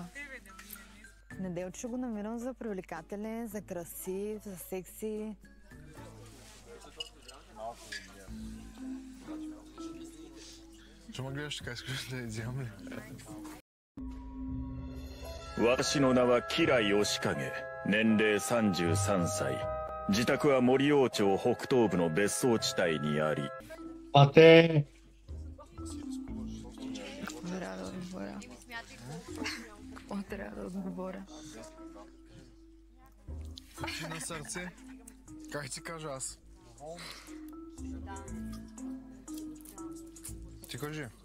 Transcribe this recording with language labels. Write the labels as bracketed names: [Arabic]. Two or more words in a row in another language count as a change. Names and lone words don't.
[Bulgarian] Неделчо го намирам за привлекателен, за красив, за секси. Че ме гледаш така, искаш да изям ли? [Japanese] 私の名は吉良義景、年齢33歳。自宅は森王町北東部の別荘地帯にあり。 Pate! [Bulgarian] Трябва да отговоря. Какво трябва да отговоря? Очи на сърце. Как ти кажа аз? Ти кажи.